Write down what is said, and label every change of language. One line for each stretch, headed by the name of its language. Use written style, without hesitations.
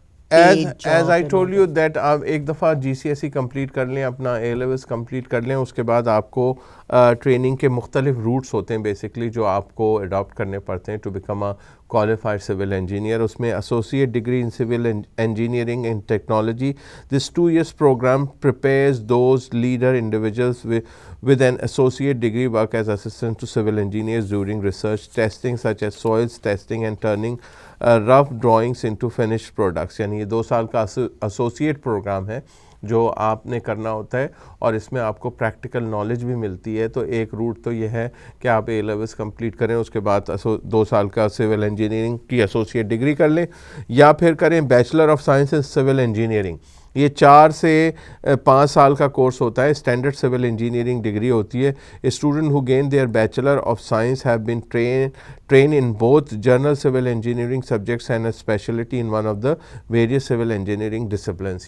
English: as I told you that
Urdu: آپ ایک دفعہ GCSE کمپلیٹ کر لیں، اپنا A levels کمپلیٹ کر لیں، اس کے بعد آپ کو ٹریننگ کے مختلف روٹس ہوتے ہیں بیسکلی جو آپ کو اڈاپٹ کرنے پڑتے ہیں
English: To become a qualified civil engineer. اس میں associate degree in civil engineering and technology. This 2 years program prepares those leader individuals with an associate degree work as assistant to civil engineers during research testing such as soils testing and turning rough drawings into finished products.
Urdu: یعنی یہ 2 سال کا associate program ہے جو آپ نے کرنا ہوتا ہے، اور اس میں آپ کو پریکٹیکل نالج بھی ملتی ہے. تو ایک روٹ تو یہ ہے کہ آپ A levels کمپلیٹ کریں، اس کے بعد 2 سال کا سول انجینئرنگ کی ایسوسیٹ ڈگری کر لیں، یا پھر کریں bachelor of science in civil engineering. یہ 4 سے 5 سال کا کورس ہوتا ہے. اسٹینڈرڈ سول انجینئرنگ ڈگری ہوتی ہے.
English: Student who gain their bachelor of science have been trained in both general civil engineering subjects and a specialty in one of the various civil engineering disciplines.